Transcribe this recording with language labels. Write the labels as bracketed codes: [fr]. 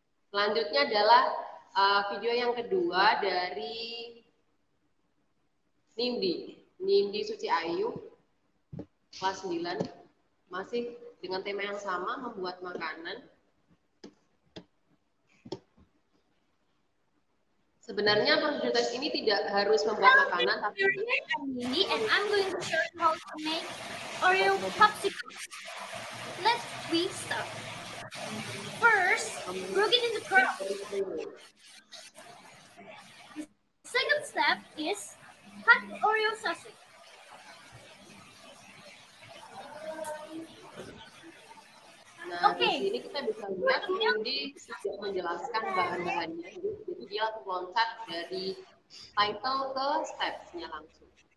[id] Selanjutnya adalah video yang kedua dari Nindi Suci Ayu, kelas 9, masih dengan tema yang sama, membuat makanan. Sebenarnya procedure text ini tidak harus membuat makanan, tapi [en] Nindi, and I'm going to show you how to make Oreo popsicles. Let's start. First, break it into crumbs. Second step is cut Oreo sausage. [id] Nah, di sini kita bisa lihat Nindi sudah menjelaskan bahan-bahannya. Jadi dia langsung loncat dari title ke steps-nya langsung.